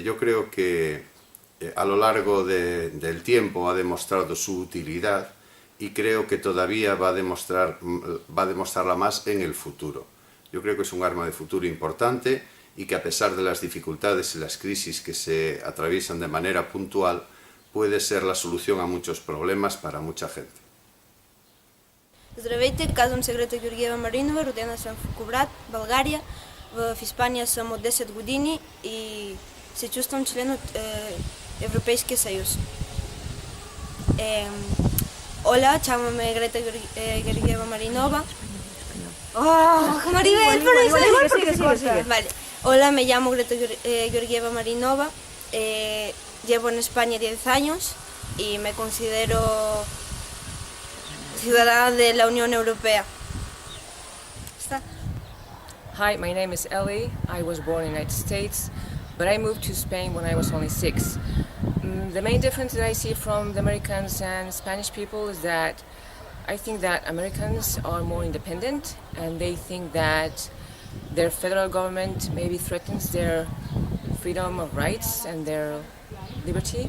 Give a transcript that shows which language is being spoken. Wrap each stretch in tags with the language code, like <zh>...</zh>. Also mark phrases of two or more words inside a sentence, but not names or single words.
<es>Yo creo que a lo largo del tiempo ha demostrado su utilidad y creo que todavía va a demostrarla más en el futuro. Yo creo que es un arma de futuro importante y que a pesar de las dificultades y las crisis que se atraviesan de manera puntual, puede ser la solución a muchos problemas para mucha gente.</es> <bg>Здравейте, казвам се Greta Georgieva Маринова, родена съм в Кубрат, България. В Испания съм от 10 години и се чувствам член от Европейския съюз.</bg> <es>Hola, llámame Greta Georgieva Marinova. ¡Oh, Maribel, por eso! Igual porque se corta. Vale. Hola, me llamo Greta Georgieva Marinova. Llevo en España 10 años y me considero ciudadana de la Unión Europea. ¿Está?</es> <en>Hi, my name is Ellie. I was born in the United States, but I moved to Spain when I was only 6. The main difference that I see from the Americans and Spanish people is that I think that Americans are more independent and they think that their federal government maybe threatens their freedom of rights and their liberty.</en>